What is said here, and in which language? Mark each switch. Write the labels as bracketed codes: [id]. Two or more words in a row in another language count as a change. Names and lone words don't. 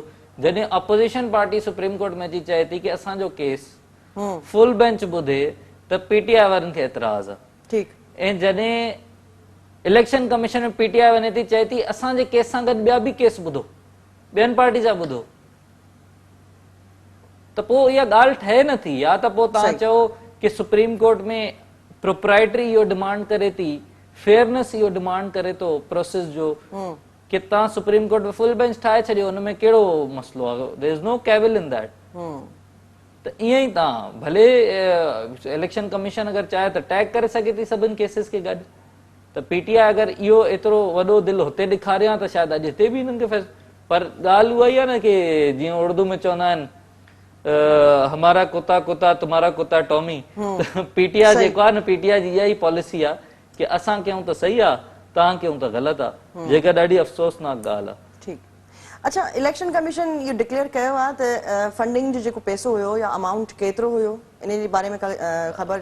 [sd] जॾहिं अपोज़िशन पार्टी सुप्रीम कोर्ट में अची चए थी की असांजो केस [en] full bench [sd] ॿुधे त पीटीआई वारनि खे एतिराज़ आहे, ऐं जॾहिं इलेक्शन कमीशन में पीटीआई वञे थी चए थी असांजे केस सां गॾु ॿिया बि केस ॿुधो, ॿियनि पार्टी जा ॿुधो, त पोइ इहा ॻाल्हि ठहे नथी। या त पोइ तव्हां चओ की सुप्रीम कोर्ट में प्रोप्राइटरी इहो डिमांड करे थी, फेयरनेस इहो डिमांड करे थो प्रोसेस जो कि तव्हां सुप्रीम कोर्ट में [en] full bench [sd] ठाहे छॾियो, हुन में कहिड़ो मसलो आहे, [en] there is no cavil in that. [sd] त ईअं ई तव्हां भले इलेक्शन कमीशन अगरि चाहे त टैग करे सघे थी सभिनि केसिस खे गॾु, त पीटीआई अगरि इहो एतिरो वॾो दिलि हुते ॾेखारियां त शायदि अॼु हिते बि हिननि खे पर ॻाल्हि उहा ई आहे न की जीअं उर्दू में चवंदा आहिनि [ur] ہمارا کتا کتا تمہارا کتا ٹامی, [sd] पीटीआई जेको आहे न पीटीआई जी इहा ई पॉलिसी आहे कि असां कयूं त सही आहे, तव्हां कयूं त ग़लति आहे, जेका ॾाढी अफ़सोसनाक ॻाल्हि आहे। ठीकु, अच्छा इलेक्शन कमीशन इहो डिक्लेयर कयो आहे त फंडिंग जो जेको पैसो हुयो या अमाउंट केतिरो हुयो, इन जे बारे में ख़बर?